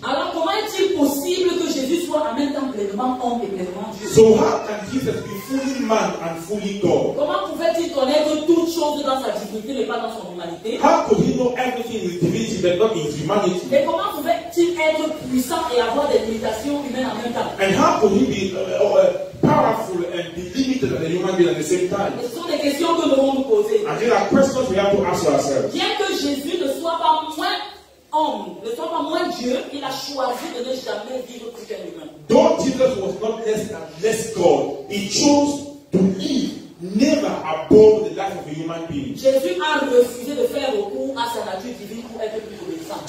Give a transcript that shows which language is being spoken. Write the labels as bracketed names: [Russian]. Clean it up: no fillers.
[French] Alors, comment est-il possible que Jésus soit en même temps pleinement homme et pleinement Dieu? [English] So how can Jesus be fully man and fully God? [French] Comment pouvait-il connaître toutes choses dans sa divinité mais pas dans son humanité? [English] How could he know everything in his divinity but not in his humanity? [French] Et comment pouvait-il être puissant et avoir des limitations humaines en même temps? [English] And how could he be powerful and be limited as a human being at the same time? [French] Ce sont des questions que nous devons nous poser. [English] And there are questions we have to ask ourselves. [French] Bien que Jésus ne soit pas moins homme, ne soit pas moins Dieu, il a choisi de ne jamais vivre plus qu'un humain. [English] Though Jesus was not less God, he chose to live never above the life of a human being. [French] Jésus a refusé de faire recours à sa nature divine pour être plus obéissant.